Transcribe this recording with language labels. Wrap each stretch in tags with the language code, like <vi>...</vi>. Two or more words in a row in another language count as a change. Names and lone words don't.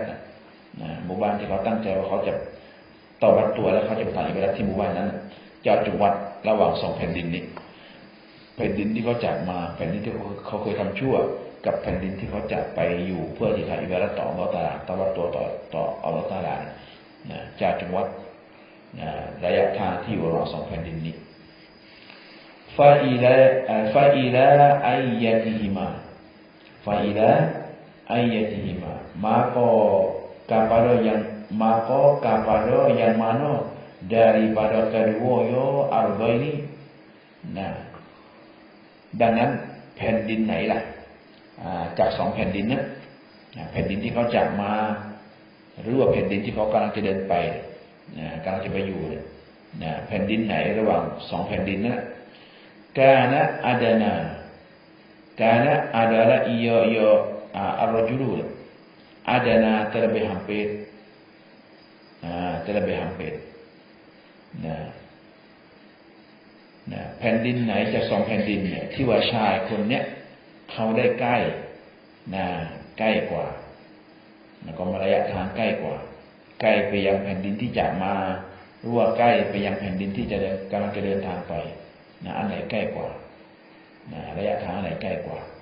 <th>หมู่บ้านที่เขาตั้งใจว่าเขาจะต่อวัดตัวแล้วเขาจะไปทำอิบาดัตที่หมู่บ้านนั้นจะจุดวัดระหว่างสองแผ่นดินนี้แผ่นดินที่เขาจากมาแผ่นดินที่เขาเคยทำชั่วกับแผ่นดินที่เขาจะไปอยู่เพื่อที่จะอิบาดัตต่ออัลเลาะห์ตะอาลาต่อวัดตัวต่ออัลเลาะห์ตะอาลาจะจุดวัดระยะทางที่อยู่ระหว่างสองแผ่นดินนี้ฟาอิลาอัยยะติฮิมา</th> <ms>maka kepada yang mana daripada kedua arba ini</ms> <th>ดังนั้นแผ่นดินไหนล่ะจากสองแผ่นดินนะแผ่นดินที่เขาจากมาหรือว่าแผ่นดินที่เขากำลังจะเดินไปกำลังจะไปอยู่แผ่นดินไหนระหว่างสองแผ่นดินนั้น Kana</th> <ms>adalah ia ar-rajulu adana terlebih hampir</ms> <th>แผ่นดินไหนจากสองแผ่นดินเนี่ย ที่ว่าชายคนเนี้ยเขาได้ใกล้ใกล้กว่าก็ระยะทางใกล้กว่าใกล้ไปยังแผ่นดินที่จากมาหรือว่าใกล้ไปยังแผ่นดินที่จะกำลังจะเดินทางไปอันไหนใกล้กว่าระยะทางอันไหนใกล้กว่า</th>